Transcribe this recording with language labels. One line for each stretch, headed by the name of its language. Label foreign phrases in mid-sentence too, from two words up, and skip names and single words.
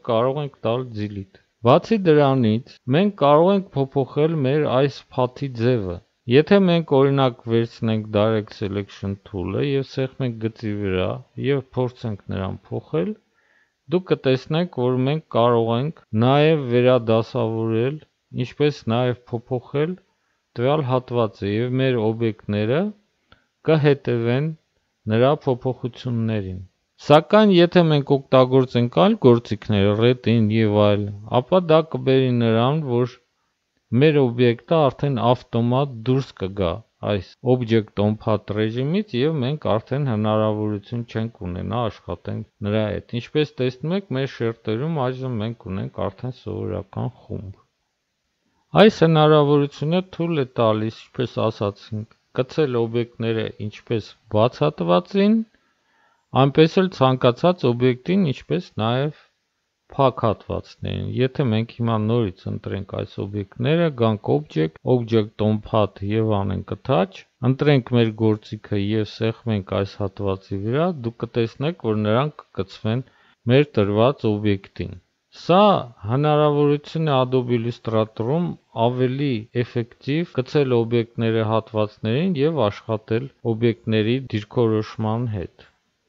Armenian: կարող ենք տալ delete։ Բացի դրանից, մենք կարող ենք փոփոխել մեր այս path-ի ձևը։ Եթե մենք օրինակ վերցնենք
English: Direct Selection tool-
Armenian: ը եւ սեղմենք գծի վրա եւ փորձենք նրան փոխել, դուք կտեսնեք, որ մենք կարող ենք նաեւ վերադասավորել, ինչպես նաեւ փոփոխել տվյալ հատվածը եւ մեր օբյեկտները կհետևեն նրա փոփոխություններին։ Սակայն եթե մենք օգտագործենք այլ գործիքներ, Retin եւ այլ, ապա դա կբերի նրան, որ մեր օբյեկտը արդեն ավտոմատ դուրս կգա այս
English: object on path
Armenian: ռեժիմից եւ մենք արդեն հնարավորություն չենք ունենա աշխատենք նրա հետ։ Ինչպես տեսնում եք, մեր շերտերում այժմ մենք ունենք արդեն սովորական խումբ։ Այս հնարավորությունը թույլ է տալիս, ինչպես ասացինք, կցել օբյեկտները ինչպես բաց հատվածին, այնպես էլ ցանկացած օբյեկտին, ինչպես նաև փակ հատվածներին։ Եթե մենք հիմա նորից ընտրենք այս օբյեկտները, գանք
English: object on path
Armenian: եւ անենք attach, ընտրենք մեր գործիքը եւ սեղմենք այս հատվածի վրա, դուք կտեսնեք, որ նրանք կկցվեն մեր տրված օբյեկտին։ Սա հնարավորություն է Adobe Illustrator-ում ավելի էֆեկտիվ գցել օբյեկտները հատվածներին եւ աշխատել օբյեկտների դիրքորոշման հետ։